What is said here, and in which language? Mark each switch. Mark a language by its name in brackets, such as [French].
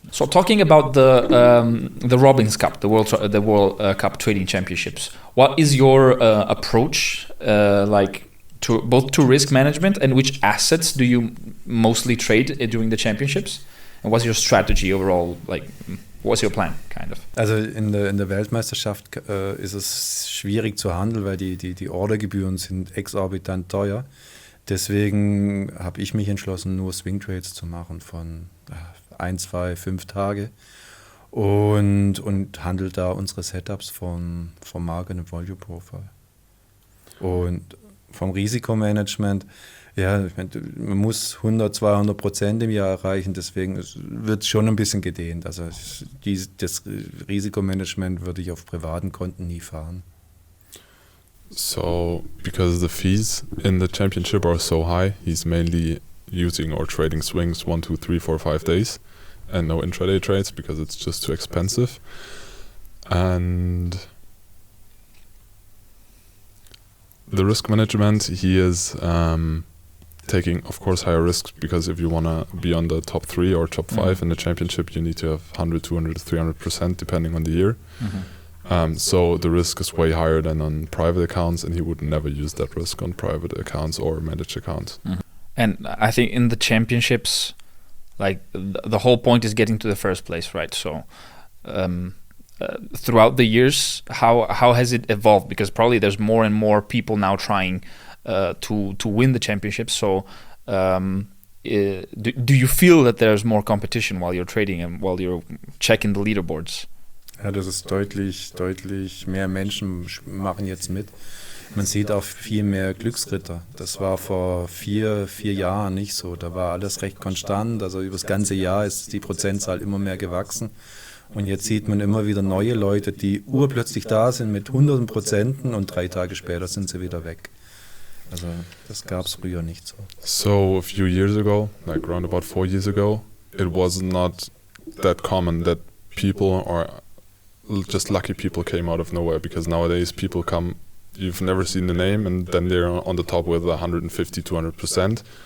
[English] So talking about the Robbins Cup, the World Cup Trading Championships, what is your approach like to both to risk management, and which assets do you mostly trade during the championships? And what's your strategy overall? Like, what's your plan, kind of? [German] Also in der Weltmeisterschaft ist es schwierig zu handeln, weil die Ordergebühren sind exorbitant teuer. Deswegen habe ich mich entschlossen, nur Swing Trades zu machen von 1, 2, 5 Tage und handelt da unsere Setups vom Market und Volume Profile. Und vom Risikomanagement, ja, ich meine, man muss 100-200% im Jahr erreichen, deswegen wird es schon ein bisschen gedehnt. Also das Risikomanagement würde ich auf privaten Konten nie fahren. [English] So, because the fees in the championship are so high, he's mainly using or trading swings 1, 2, 3, 4, 5 days and no intraday trades because it's just too expensive. And the risk management, he is taking, of course, higher risks, because if you want to be on the top 3 or top 5 in the championship, you need to have 100, 200, 300% depending on the year. So the risk is way higher than on private accounts, and he would never use that risk on private accounts or managed accounts. And I think in the championships, like the whole point is getting to the first place, right? So throughout the years, how has it evolved? Because probably there's more and more people now trying to win the championships. So do you feel that there's more competition while you're trading and while you're checking the leaderboards? [German] Ja, das ist deutlich mehr Menschen machen jetzt mit. Man sieht auch viel mehr Glücksritter. Das war vor 4 Jahren nicht so. Da war alles recht konstant. Also über das ganze Jahr ist die Prozentzahl immer mehr gewachsen. Und jetzt sieht man immer wieder neue Leute, die urplötzlich da sind mit 100% und 3 Tage später sind sie wieder weg. Also das gab es früher nicht so. [English] So a few years ago, like around about 4 years ago, it was not that common that people or just lucky people came out of nowhere, because nowadays people come, you've never seen the name, and then they're on the top with 150-200%.